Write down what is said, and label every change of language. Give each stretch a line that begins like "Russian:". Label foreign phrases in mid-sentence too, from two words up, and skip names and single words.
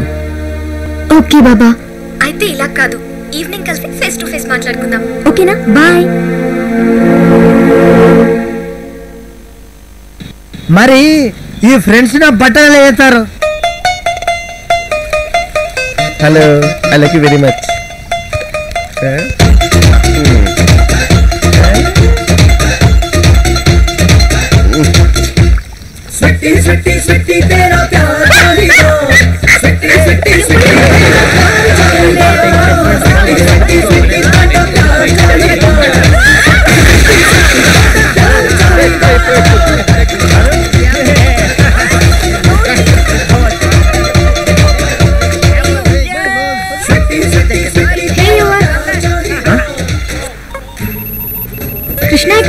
Telugu: ఓకే బాబా, అయితే ఇలా కాదు, ఈవినింగ్ కలిసి
English: face to face
Telugu: మాట్లాడుకుందాం. ఓకేనా? బాయ్. మరి ఈ ఫ్రెండ్స్ నా బట్టలు వేస్తారు. హలో,
English: I like you very much.
Hindi: स्वीटी स्वीटी स्वीटी तेरा प्यार जानी दो, स्वीटी स्वीटी स्वीटी तेरा प्यार जानी दो, स्वीटी स्वीटी स्वीटी तेरा प्यार जानी दो, स्वीटी स्वीटी स्वीटी
Telugu: కృష్ణ ఇక్కడ